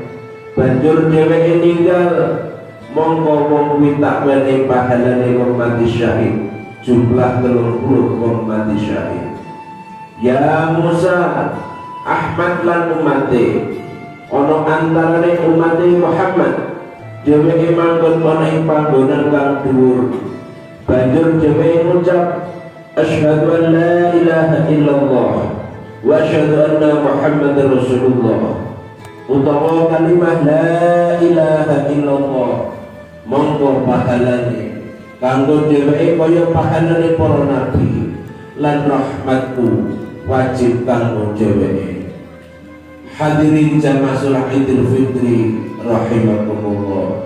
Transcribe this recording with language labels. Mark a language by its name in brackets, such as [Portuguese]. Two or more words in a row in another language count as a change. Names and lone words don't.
[Javanese] Banjur dheweke ninggal mongko wong kuwi tak wenehi pahalane wong mati syahid jumlah 30 wong mati syahid. Ya Musa, Ahmad lan umate ana antarane umate Muhammad dheweke manggon ana ing panggonan kang dhuwur. Banjur dheweke ngucap [Arabic] أشهد أن لا إله إلا الله وأشهد أن محمدا رسول الله [Javanese] utawa kalimah [Arabic] لا إله إلا الله. [Javanese] Monggo pahalane kanggo dheweke kaya pahalane para nabi lan rahmatku wajib kanggo dheweke. [Indonesian] Hadirin jamaah salat Idul Fitri rahimakumullah.